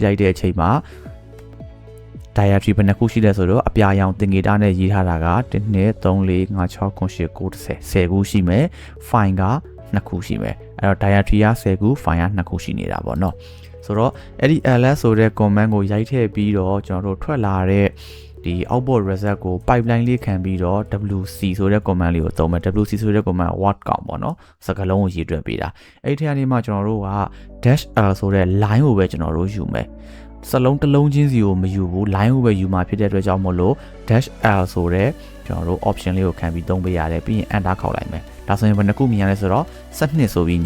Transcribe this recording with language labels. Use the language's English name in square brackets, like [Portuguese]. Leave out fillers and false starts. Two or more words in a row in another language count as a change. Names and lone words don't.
[Burmese] လိုက်တဲ့အချိန်မှာ directory ဘယ်နှခုရှိလဲဆိုတော့အပြာရောင်သင်္ကေတနဲ့ရေးထားတာက1 2 3 4 5 6 9 10 10ခုရှိမယ် file က2ခုရှိမယ်အဲ့တော့ directory က10ခု file က2ခုရှိနေတာပေါ့နော်ဆိုတော့အဲ့ဒီ ls ဆိုတဲ့ command ကိုရိုက်ထည့်ပြီးတော့ကျွန်တော်တို့ထွက်လာတဲ့ဒီ [English] output result [Burmese] ကို pipeline လေးခံပြီးတော့ WC ဆိုတဲ့ command လေးကိုသုံးမယ် WC ဆိုတဲ့ [English] command word count [Burmese] ပေါ့နော်စကားလုံးကိုရေးတွက်ပေးတာအဲ့ဒီထဲကနေမှကျွန်တော်တို့က -l ဆိုတဲ့ line ကိုပဲကျွန်တော်တို့ယူမယ်စလုံးတစ်လုံးချင်းစီကိုမယူဘူး line ကိုပဲယူမှာဖြစ်တဲ့အတွက်ကြောင့်မို့လို့ -l ဆိုတဲ့ကျွန်တော်တို့ option လေးကိုခံပြီးသုံးပေးရတယ်ပြီးရင် enter ခေါက်လိုက်မယ်ဒါဆိုရင်ဘယ်နှခုမြင်ရလဲဆိုတော့12ဆိုပြီးမြင်